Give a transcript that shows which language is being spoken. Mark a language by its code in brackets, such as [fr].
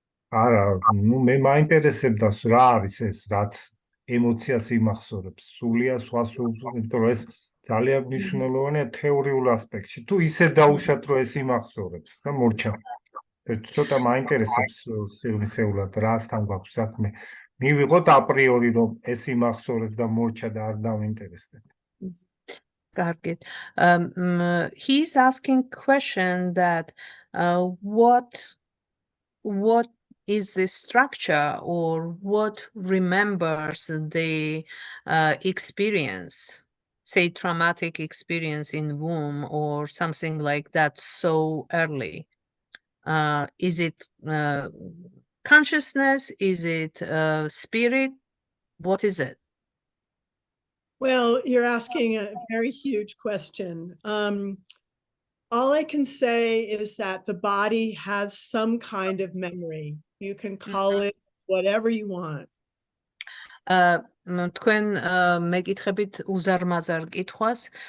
[ka] არა, მე მაინტერესებდა რა არის ეს, რაც ემოციას იმახსოვრებს, სულია, სხვა სულს, იმიტომ რომ ეს ძალიან მნიშვნელოვანია თეორიულ ასპექტში. თუ ისე დაუშვათ, რომ ეს იმახსოვრებს და მორჩა. ცოტა მაინტერესებს სეულად რასთან გვაქვს საქმე. მივიღოთ აპრიორი, რომ ეს იმახსოვრებს და მორჩა და არ დავინტერესდეთ. Gargit. [en] He's asking question that what is the structure or what remembers the experience, say traumatic experience in womb or something like that so early? Is it consciousness? Is it spirit? What is it? Well, you're asking a very huge question. All I can say is that the body has some kind of memory. You can call it whatever you want. [ka] თქვენ მეკითხებით უზარმაზარ კითხვას.